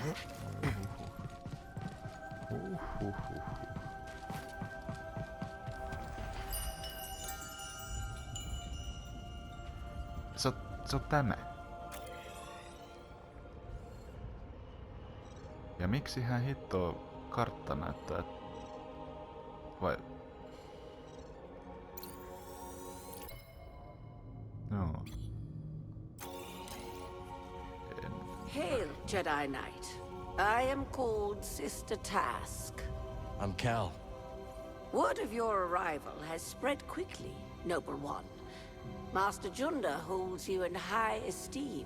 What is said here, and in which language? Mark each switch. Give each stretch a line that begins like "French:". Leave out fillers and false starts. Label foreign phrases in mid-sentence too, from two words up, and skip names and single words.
Finnish: Se on tämä. Ja miksi hän hittoo kartta näyttää? Vai? Joo.
English: Hail, Jedi Knight. I am called Sister Task. I'm Cal. Word of your arrival has spread quickly, Noble One. Master Junda holds you in high esteem.